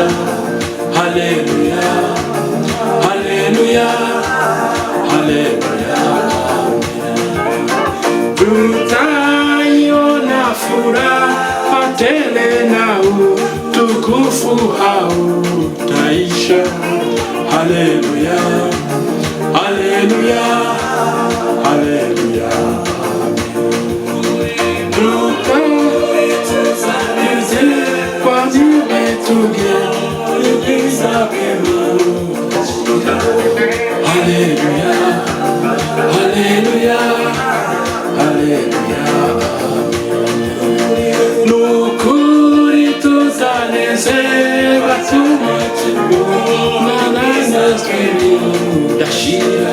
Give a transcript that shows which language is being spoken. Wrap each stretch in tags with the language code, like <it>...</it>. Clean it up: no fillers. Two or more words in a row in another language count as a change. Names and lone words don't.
<sw>Haleluya, haleluya, haleluya, tutaiona furaha tele na utukufu hautaisha. Haleluya, haleluya, haleluya, haleluya, haleluya, haleluya,</sw> <rw>nukuri tuzanezerwa dashira.</rw>